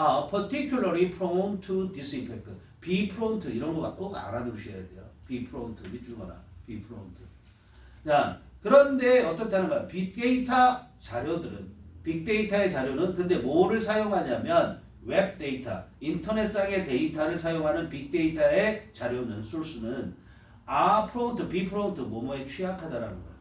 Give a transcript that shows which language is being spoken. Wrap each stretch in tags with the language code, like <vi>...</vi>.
<en>Particularly prone to this effect. Be prone to</en> <ko>이런 거 꼭 알아두셔야 돼요.</ko> <en>Be prone to</en> <ko>밑줄거나</ko> <en>be prone to.</en> <ko>자, 그런데 어떻다는 거야? 빅데이터 자료들은 빅데이터의 자료는 근데 뭐를 사용하냐면 웹 데이터, 인터넷상의 데이터를 사용하는 빅데이터의 자료는 소스는</ko> <en>prone to, be prone to</en> <ko>뭐뭐에 취약하다라는 거야.</ko>